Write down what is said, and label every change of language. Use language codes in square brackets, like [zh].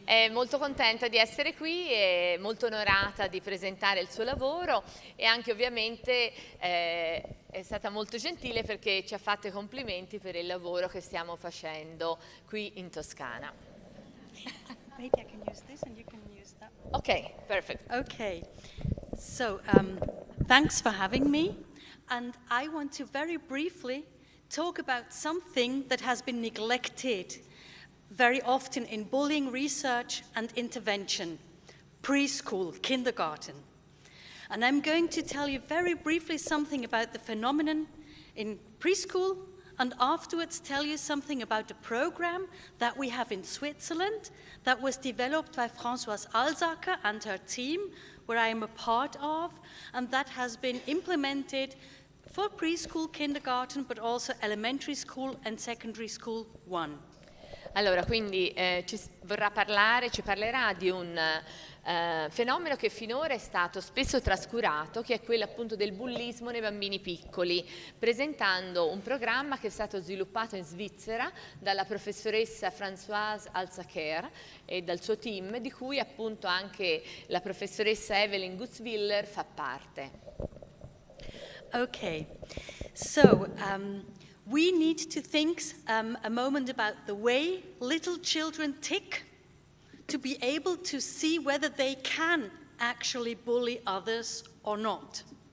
[it] Molto contenta di essere qui e molto onorata di presentare il suo lavoro e anche ovviamente è stata molto gentile perché ci ha fatto i complimenti per il lavoro che stiamo facendo qui in Toscana. [en] Maybe I can use this and you can use that. Ok, perfect. Okay, so thanks for having me, and I want to very briefly talk about something that has been neglected very often in bullying research and intervention, preschool, kindergarten. And I'm going to tell you very briefly something about the phenomenon in preschool, and afterwards tell you something about a program that we have in Switzerland that was developed by Françoise Alsaker and her team, where I am a part of, and that has been implemented for preschool, kindergarten, but also elementary school and secondary school 1. [it] Allora, quindi ci parlerà di un fenomeno che finora è stato spesso trascurato, che è quello appunto del bullismo nei bambini piccoli, presentando un programma che è stato sviluppato in Svizzera dalla professoressa Françoise Alsaker e dal suo team, di cui appunto anche la professoressa Eveline Gutzwiller fa parte. [en] Okay, so we need to think a moment about the way little children tick to be able to see whether they can actually bully others or not.